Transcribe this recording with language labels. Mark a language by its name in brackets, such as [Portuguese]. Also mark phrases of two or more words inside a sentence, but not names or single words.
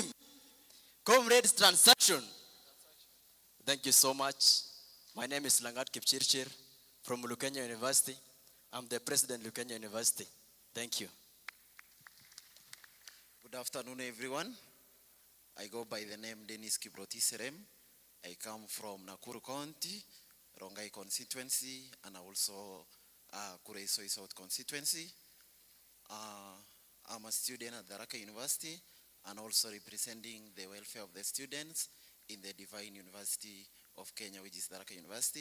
[English] Comrades transaction. Thank you so much. My name is Langat Kipchirchir from Lukenya University. I'm the president of Lukenya University. Thank you. Good afternoon, everyone. I go by the name Dennis Kibroti Serem. I come from Nakuru County, Rongai constituency, and also Kuresoi South constituency. I'm a student at Tharaka University and also representing the welfare of the students in the Divine University of Kenya, which is Tharaka University.